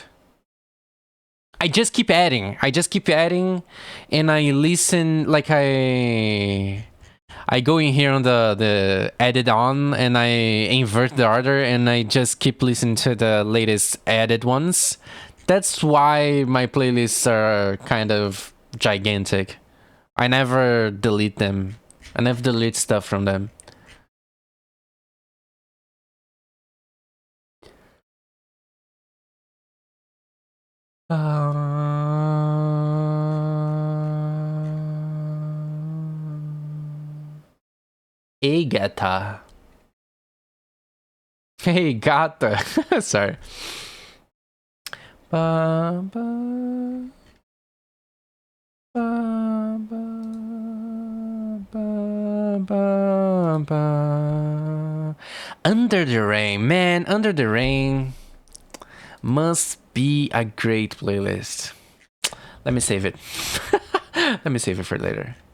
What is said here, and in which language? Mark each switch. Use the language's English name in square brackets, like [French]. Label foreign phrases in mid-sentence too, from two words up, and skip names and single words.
[English] I just keep adding, and I listen, like I go in here on the edit on, and I invert the order, and I just keep listening to the latest added ones. That's why my playlists are kind of gigantic. I never delete them. I never delete stuff from them. Hey, gata. Hey, gata. Sorry. Ba, ba, ba, ba, ba, ba, ba. Under the Rain. Man, Under the Rain must be a great playlist. Let me save it. Let me save it for later.